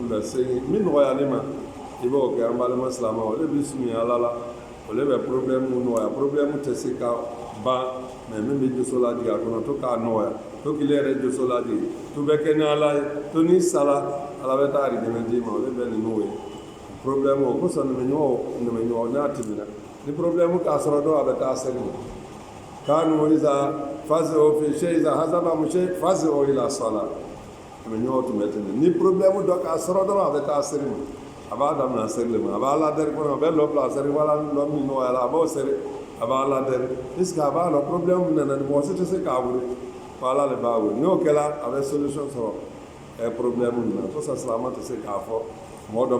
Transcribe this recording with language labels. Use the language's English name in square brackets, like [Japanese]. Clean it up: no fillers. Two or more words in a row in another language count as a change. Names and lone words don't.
[Bambara] 9 min nɔgɔyali ma i b'o kɛ an balima silamɛw o de bɛ sunya ala la o de bɛ problème nɔgɔya problème tɛ se ka ban mais min bɛ joso lajigi a kɔnɔ to k'a nɔgɔya to k'i yɛrɛ joso lajigi to bɛ kɛ ni ala ye to n'i sala ala bɛ taa arijinɛ d'i ma o de bɛ nin n'o ye problème o kosɔn nɛmɛɲɔgɔn n'a tɛmɛna ni problème k'a sɔrɔ dɔw a bɛ taa seli ma [Arabic] كانوا إذا فزعوا في شيء إذا حزبهم شيء فزعوا إلى الصلاة [Bambara] nɛmɛɲɔgɔn tun bɛ tɛmɛ ni problème dɔ k'a sɔrɔ dɔrɔn a bɛ taa seli ma a b'a daminɛ seli ma a b'a ladari kɔnɔ a bɛ lɔ bila seli wala lɔ min nɔgɔyala a b'o seli a b'a ladari puisque a b'a lɔ problème min nana mɔgɔ si tɛ se k'a wuli ko ala de b'a wuli n'o kɛra a bɛ solution sɔrɔ problème min na ko sa silamɛ tɛ se k'a fɔ mɔgɔ dɔ ma